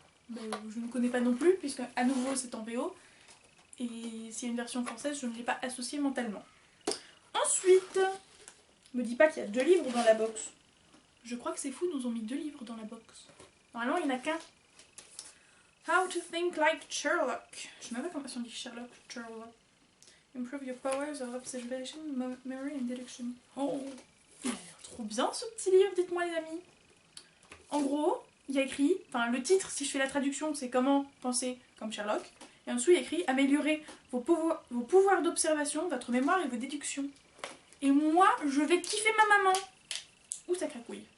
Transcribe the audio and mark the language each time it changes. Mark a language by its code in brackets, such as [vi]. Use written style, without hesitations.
[fr] Mais je ne connais pas non plus, puisque à nouveau c'est en VO. Et s'il y a une version française, je ne l'ai pas associée mentalement. Ensuite, me dis pas qu'il y a 2 livres dans la box. Je crois que c'est fou, nous ont mis 2 livres dans la box. Normalement, il n'y en a qu'un. [en] How to think like Sherlock. [fr] Je sais même pas comment on dit Sherlock. [en] Improve your powers of observation, memory and deduction. [fr] Oh, il a l'air trop bien ce petit livre, dites-moi les amis. En gros, il y a écrit, enfin le titre, si je fais la traduction, c'est comment penser comme Sherlock. Et en dessous, il y a écrit améliorer vos pouvoirs d'observation, votre mémoire et vos déductions. Et moi, je vais kiffer ma maman. Ouh, ça cracouille.